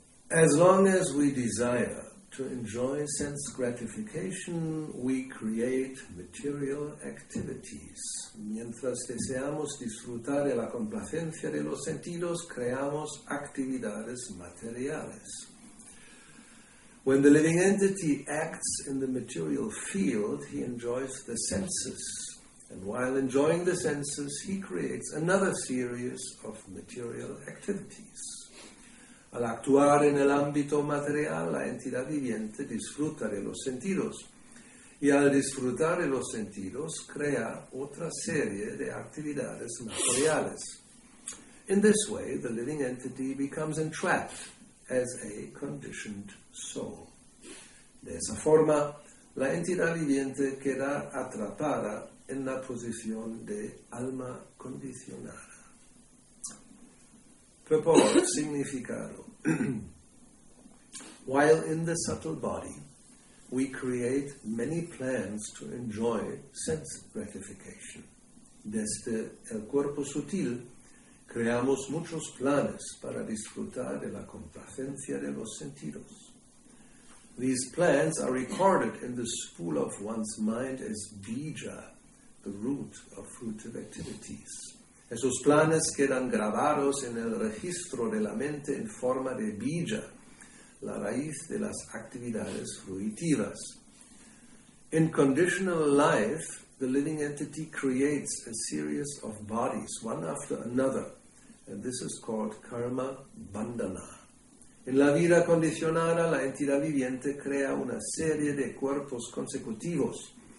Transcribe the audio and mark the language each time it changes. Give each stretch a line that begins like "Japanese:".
English: As long as we desire to enjoy sense gratification, we create material activities.
Spanish: Mientras deseamos disfrutar de la complacencia de los sentidos, creamos actividades materiales.
English: When the living entity acts in the material field, he enjoys the senses. And while enjoying the senses, he creates another series of material activities.
Spanish: Al actuar en el ámbito material, la entidad viviente disfruta de los sentidos. Y al disfrutar de los sentidos, crea otra serie de actividades materiales.
English: In this way, the living entity becomes entrapped as a conditioned soul.
Spanish: De esa forma, la entidad viviente queda atrapada en la posición de alma condicionada.
English: Purport,
Spanish: significado.
English: While in the subtle body, we create many plans to enjoy sense gratification.
Spanish: Desde el cuerpo sutil, creamos muchos planes para disfrutar de la complacencia de los sentidos.
English: These plans are recorded in the spool of one's mind as bija, the root of fruitive activities.
Spanish: Esos planes quedan grabados en el registro de la mente en forma de bija, la raíz de las actividades fruitivas.
English: In conditional life, the living entity creates a series of bodies, one after another, and this is called karma bandhana.
Spanish: En la vida condicionada, la entidad viviente crea una serie de cuerpos consecutivos.